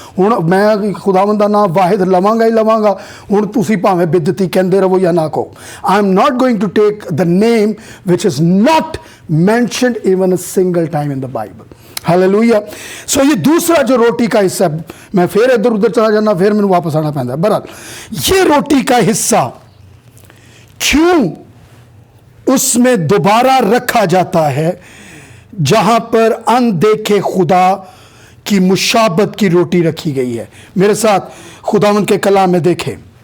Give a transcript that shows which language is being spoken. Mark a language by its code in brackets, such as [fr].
[pa] ہوں میں خداوند دا نام واحد لواں گا. ہوں تسی بھاویں بدعتی کہندے رہو یا نہ کہو. [en] I am not going to take the name which is not mentioned even a single time in the Bible. Hallelujah. [ur] سو یہ دوسرا جو روٹی کا حصہ ہے، میں پھر ادھر ادھر چلا جانا، پھر میں واپس آنا پہنتا ہے. بہرحال یہ روٹی کا حصہ کیوں اس میں دوبارہ رکھا جاتا ہے جہاں پر اندیکھے خدا کی مشابت کی روٹی رکھی گئی ہے؟ میرے ساتھ خداوند کے کلام میں دیکھیں،